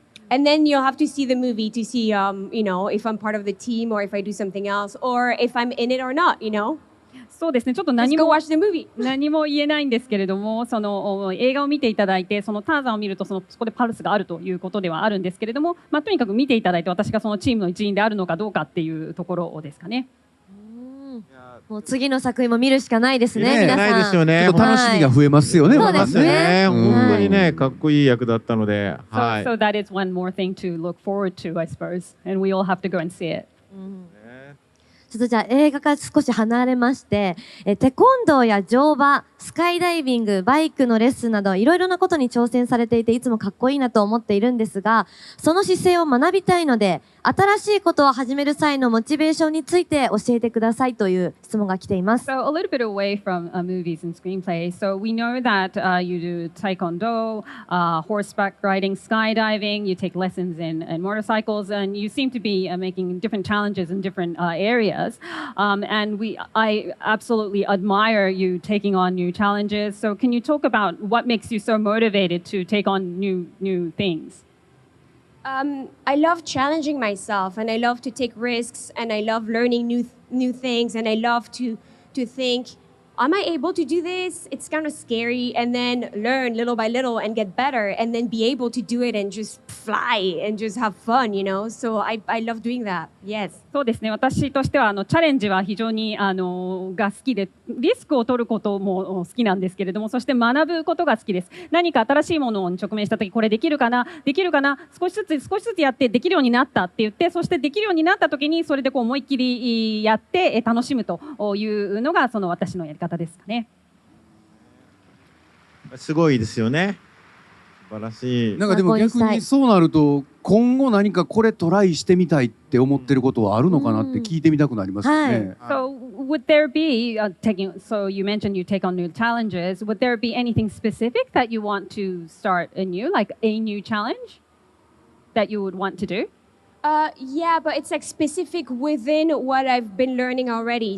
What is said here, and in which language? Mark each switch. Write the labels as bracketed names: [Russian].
[English] And then you'll have to see the movie to see, you know, if I'm part of the team or if I do something else or if I'm in it or not, you know? [Japanese] そうですね、ちょっと何も言えないんですけれども、その映画を見ていただいて、そのターザンを見るとそこでパルスがあるということではあるんですけれども、まあ、とにかく見ていただいて私がそのチームの一員であるのかどうかっていうところですかね。もう次の作品も見るしかないですね。皆さん。ないですよね。楽しみが増えますよね。そうですね。本当にね、かっこいい役だったので。 [English] So that is one more thing to look forward to, I suppose, and we all have to go and see it. [Japanese] ちょっとじゃあ映画から少し離れまして、テコンドーや乗馬、スカイダイビング、バイクのレッスンなどいろいろなことに挑戦されていていつもかっこいいなと思っているんですが、その姿勢を学びたいので新しいことを始める際のモチベーションについて教えてくださいという質問が来ています。 [English] So a little bit away from movies and screenplays. So we know that you do taekwondo, horseback riding, skydiving. You take lessons in motorcycles, and you seem to be making different challenges in different areas. And I absolutely admire you taking on new challenges. So can you talk about what makes you so motivated to take on new things? I love challenging myself, and I love to take risks, and I love learning new things, and I love to think, am I able to do this? It's kind of scary, and then learn little by little and get better, and then be able to do it and just fly and just have fun, you know? So I love doing that. Yes. [Japanese] そうですね。私としてはチャレンジは非常にが好きで、リスクを取ることも好きなんですけれども、そして学ぶことが好きです。何か新しいものに直面したとき、これできるかな、少しずつやってできるようになったって言って、そしてできるようになったときにそれでこう思いっきりやって楽しむというのがその私のやり方ですかね。すごいですよね。晴らしい。なんかでも逆にそうなると今後何かこれトライしてみたいって思ってることはあるのかなって聞いてみたくなりますよね。 [English] So would there be taking? So you mentioned you take on new challenges. Would there be anything specific that you want to start anew, like a new challenge that you would want to do? Yeah, but it's like specific within what I've been learning already.